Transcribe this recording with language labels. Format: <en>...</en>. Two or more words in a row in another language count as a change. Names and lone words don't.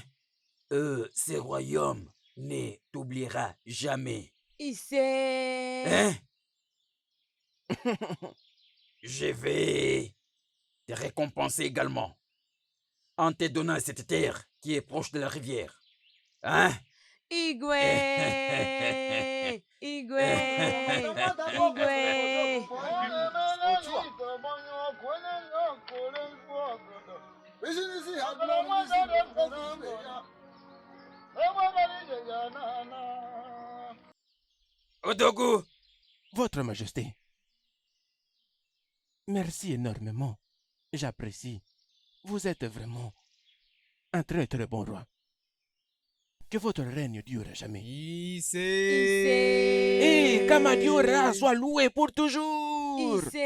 <fr>Ce royaume ne t'oubliera jamais. Hein? Je vais te récompenser également en te donnant cette terre qui est proche de la rivière. Hein? Igwe! Igwe! Igwe! Odogu! Votre Majesté, merci énormément. J'apprécie. Vous êtes vraiment un très bon roi. Que votre règne dure à jamais. Et Kamadiora soit loué pour toujours.</fr>